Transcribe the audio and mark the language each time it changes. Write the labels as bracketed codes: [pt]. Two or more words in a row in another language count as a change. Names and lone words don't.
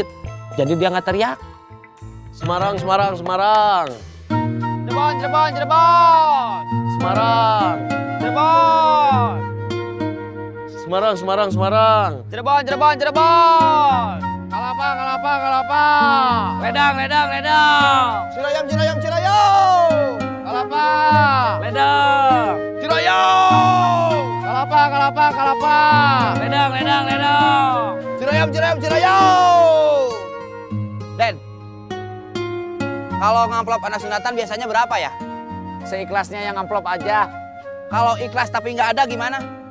[id] Jadi dia nggak teriak. Semarang, Semarang, Semarang. Cirebon, Cirebon, Cirebon. Semarang. Cirebon. Semarang, Semarang, Semarang. Cirebon, Cirebon, Cirebon. Kalapa, Kalapa, Kalapa. Ledang, Ledang, Ledang. Cirayam, Cirayam, Cirayam. Kalapa. Ledang. Cirayam. Kalapa, Kalapa, Kalapa. Ledang, Ledang, Ledang. Cirayam, Cirayam, Cirayam. Den, kalau ngamplop anak sunatan biasanya berapa ya? Seikhlasnya yang amplop aja. Kalau ikhlas tapi nggak ada gimana?